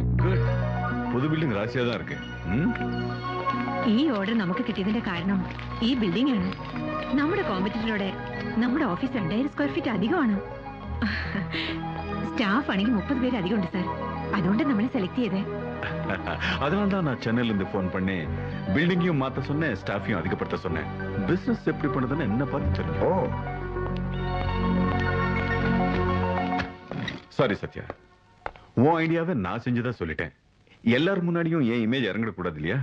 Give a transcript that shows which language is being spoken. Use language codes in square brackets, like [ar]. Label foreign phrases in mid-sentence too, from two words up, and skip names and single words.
[ta] குட். புது பில்டிங் ராசியா தான் இருக்கு. [ml] ഈ ഓർഡർ നമുക്ക് കിട്ടിയതിന്റെ കാരണം ഈ ബിൽഡിംഗ് ആണ്. നമ്മുടെ കോമ്പറ്റിറ്ററോടെ നമ്മുടെ ഓഫീസ് 2000 സ്ക്വയർ ഫീറ്റ് അധികമാണ്. സ്റ്റാഫ് ആണെങ്കിൽ 30 പേര് അധികം ഉണ്ട് സാർ. അതുകൊണ്ട് നമ്മളെ സെലക്ട് ചെയ്തേ. [ta] அதனால தான் நான் சென்னையில இருந்து போன் பண்ணி பில்டிங்கையும் மாத்த சொன்னேன், ஸ்டாஃபையும் அதிகப்படுத்த சொன்னேன். பிசினஸ் எப்படி பண்ணுதுன்னு என்ன பார்த்து தெரியும். ஓ, சாரி சத்யா, உன் ஐடியாவை நான் செஞ்சதா சொல்லிட்டேன். எல்லாரும் முன்னாடியும் என் இமேஜ் இறங்கிட கூடாது இல்லையா?